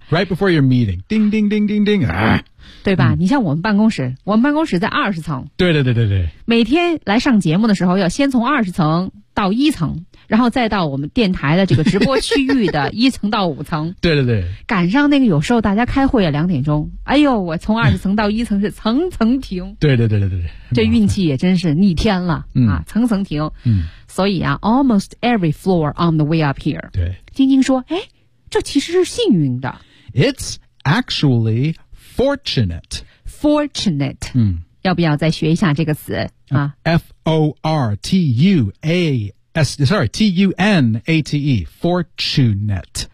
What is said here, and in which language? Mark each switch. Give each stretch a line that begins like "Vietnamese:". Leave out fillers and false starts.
English: Right before your meeting, ding, ding, ding, ding, ding.
Chinese: 对吧？你像我们办公室，我们办公室在20层。对对对对对。每天来上节目的时候，要先从20层到1层。然后再到我们电台的这个直播区域的1层到5层。对对对。赶上那个有时候大家开会要2点钟。哎呦我从20层到1层是层层停。对对对对对。这运气也真是逆天了、嗯、啊层层停。嗯。所以啊
English: almost every floor on the way up here.
Chinese: 对。晶晶说哎这其实是幸运的。
English: It's actually fortunate. Fortunate. 嗯。
Chinese: 要不要再学一下这个词啊
English: ？Fortunate，fortunate.